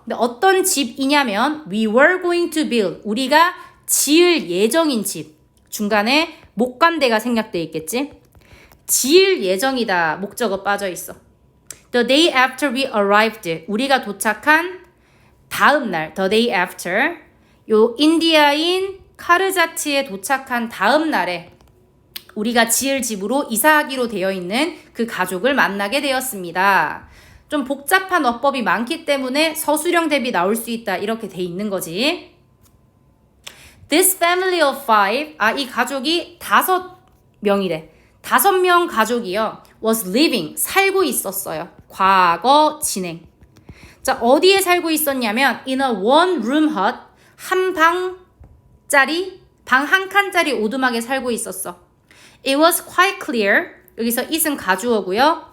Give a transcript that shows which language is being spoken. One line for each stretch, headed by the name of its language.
Korean: 근데 어떤 집이냐면
English: we were going to build
Korean: 우리가 지을 예정인 집. 중간에 목간대가 생략돼 있겠지. 지을 예정이다. 목적어 빠져 있어.
English: The day after we arrived.
Korean: 우리가 도착한 다음 날.
English: The day after.
Korean: 요 인디아인 카르자트에 도착한 다음 날에 우리가 지을 집으로 이사하기로 되어 있는 그 가족을 만나게 되었습니다. 좀 복잡한 어법이 많기 때문에 서술형 대비 나올 수 있다. 이렇게 돼 있는 거지.
English: This family of five,
Korean: 이 가족이 5명이래. 5명 가족이요.
English: was living,
Korean: 살고 있었어요. 과거 진행. 자, 어디에 살고 있었냐면
English: in a one room hut,
Korean: 한 방짜리, 방 한 칸짜리 오두막에 살고 있었어.
English: It was quite clear.
Korean: 여기서 it은 가주어고요.